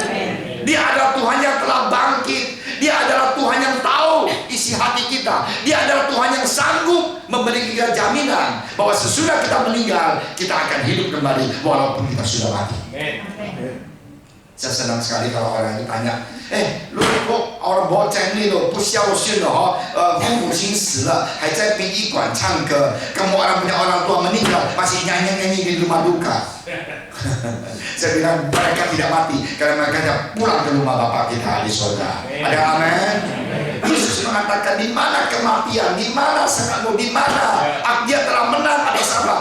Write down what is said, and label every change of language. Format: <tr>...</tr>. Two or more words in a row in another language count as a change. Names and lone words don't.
<id>Dia adalah Tuhan yang telah bangkit. Dia adalah Tuhan yang tahu isi hati kita. Dia adalah Tuhan yang sanggup memberi kita jaminan bahwa sesudah kita meninggal, kita akan hidup kembali walaupun kita sudah mati. Saya senang sekali kalau orang itu tanya, lu kok orang bocah ini lo</id> <zh>不孝顺了父母亲死了还在殡仪馆唱歌,</zh> <id>kamu orang punya orang tua meninggal masih nyanyi-nyanyi di rumah duka. Saya bilang mereka tidak mati karena mereka tidak pulang ke rumah Bapa kita di surga. Ada amin? Yesus mengatakan di mana kematian, di mana sangatmu, di mana Dia telah menang atas apa?</id>